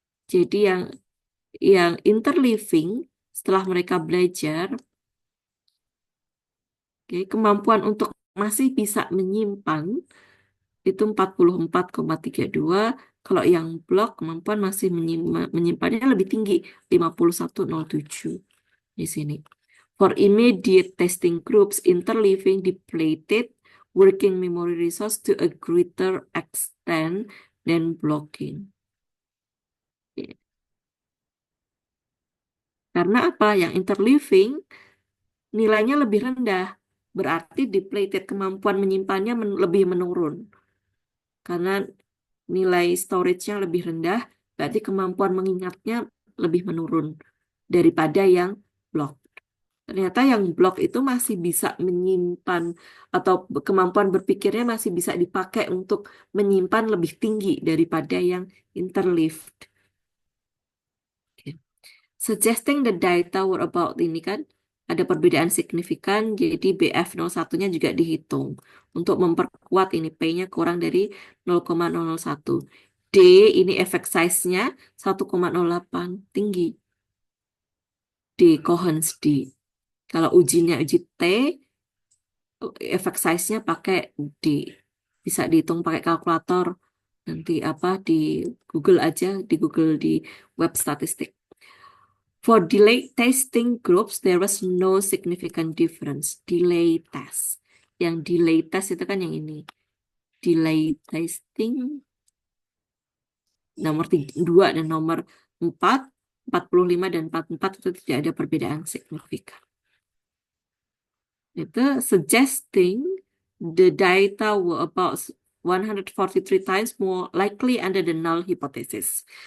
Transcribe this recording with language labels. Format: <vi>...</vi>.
<id>Jadi yang interleaving setelah mereka belajar, kemampuan untuk masih bisa menyimpan itu 44,32. Kalau yang blok kemampuan masih menyimpannya lebih tinggi 51,07 di sini.</id> <en>For immediate testing groups, interleaving depleted working memory resource to a greater extent than blocking.</en> <id>Karena apa? Yang interleaving nilainya lebih rendah. Berarti depleted, kemampuan menyimpannya lebih menurun. Karena nilai storage-nya lebih rendah, berarti kemampuan mengingatnya lebih menurun daripada yang block. Ternyata yang block itu masih bisa menyimpan atau kemampuan berpikirnya masih bisa dipakai untuk menyimpan lebih tinggi daripada yang interleaved.</id> <en>Okay. Suggesting the data were about</en> <id>ini kan, ada perbedaan signifikan, jadi BF01-nya juga dihitung untuk memperkuat ini P-nya kurang dari 0,001. D ini effect size-nya 1,08, tinggi. D, Cohen's D. Kalau ujinya uji T, effect size-nya pakai D. Bisa dihitung pakai kalkulator. Nanti di Google aja, di Google di web statistik.</id> <en>For delay testing groups, there was no significant difference.</en> <id>Delay test. Yang delay test itu kan yang ini. Delay testing nomor 2 dan nomor 4, 45 dan 44 itu tidak ada perbedaan signifikan. Itu</id> <en>suggesting the data were about 143 times more likely under the null hypothesis.</en>